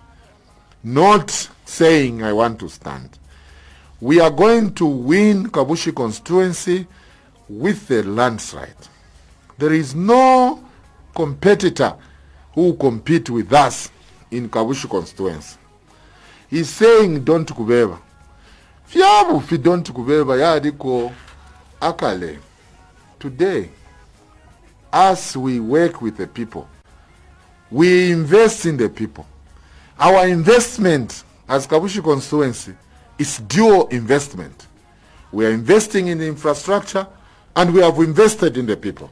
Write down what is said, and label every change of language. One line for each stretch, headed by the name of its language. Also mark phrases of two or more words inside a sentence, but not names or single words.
English: Not saying I want to stand. We are going to win Kabushi constituency with the landslide. There is no competitor who will compete with us in Kabushi constituency. He's saying don't kubeba.
Bemba: Fiabu fi don't kubeba yadiko akale.
English: Today, as we work with the people, we invest in the people. Our investment as Kabushi constituency is dual investment. We are investing in the infrastructure and we have invested in the people.